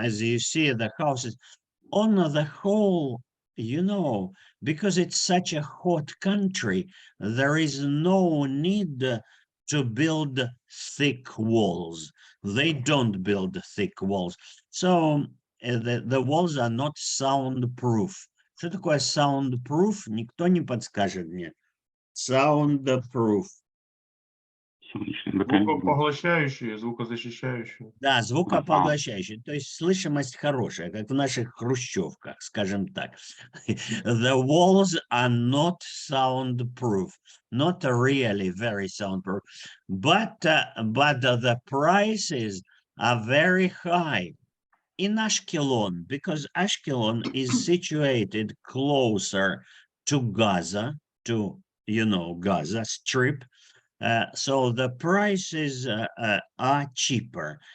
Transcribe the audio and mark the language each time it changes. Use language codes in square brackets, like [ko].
[en] As you see, the houses, on the whole, you know, because it's such a hot country, there is no need to build thick walls. They don't build thick walls. So the walls are not soundproof. [ru] Что такое soundproof? Никто не подскажет мне. Soundproof. Солнечные батареи. Звукопоглощающие, звукозащищающие. Да, звукопоглощающий, то есть слышимость хорошая, как в наших хрущевках, скажем так. [en] The walls are not soundproof, not really very soundproof, but the prices are very high. In Ashkelon, because Ashkelon is situated closer to Gaza, to, you know, Gaza Strip, so the prices are cheaper.